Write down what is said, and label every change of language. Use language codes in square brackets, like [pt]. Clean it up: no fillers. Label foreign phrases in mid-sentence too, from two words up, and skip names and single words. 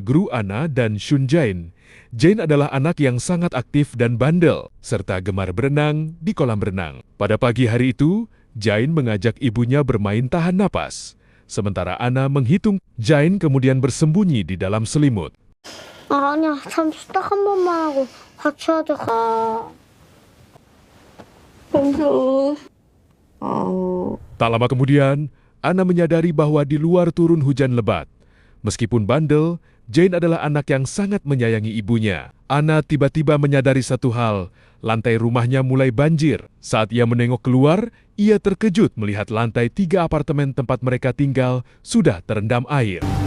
[id] Gru Anna dan Shun Jain. Jain adalah anak yang sangat aktif dan bandel, serta gemar berenang di kolam renang. Pada pagi hari itu, Jain mengajak ibunya bermain tahan napas. Sementara Anna menghitung, Jain kemudian bersembunyi di dalam selimut. [ko] 아니야, 잠시 딱 한 번만 하고 같이 하자. 무서워. [id] Tak lama kemudian, Anna menyadari bahwa di luar turun hujan lebat. Meskipun bandel, Jain adalah anak yang sangat menyayangi ibunya. Anna tiba-tiba menyadari satu hal, lantai rumahnya mulai banjir. Saat ia menengok keluar, ia terkejut melihat lantai 3 apartemen tempat mereka tinggal sudah terendam air.